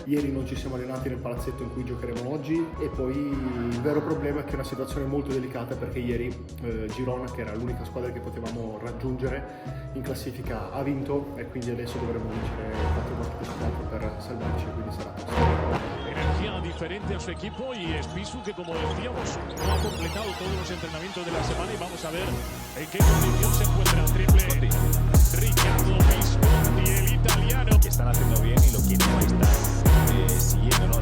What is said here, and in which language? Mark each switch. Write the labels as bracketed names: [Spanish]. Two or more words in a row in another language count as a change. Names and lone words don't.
[Italian] Ieri non ci siamo allenati nel palazzetto in cui giocheremo oggi, e poi il vero problema è che è una situazione molto delicata perché ieri Girona, che era l'unica squadra che potevamo raggiungere in classifica, ha vinto, e quindi adesso dovremo vincere 4 partite su 4 per salvarci, quindi sarà tosto. [Spanish] Energía diferente a su equipo, y es Pisu que, como decíamos, no ha completado todos los entrenamientos de la semana, y vamos a ver en qué condición se encuentra el triple Riccardo Visconti, el italiano. Que están haciendo bien y lo que no están siguiendo, ¿no?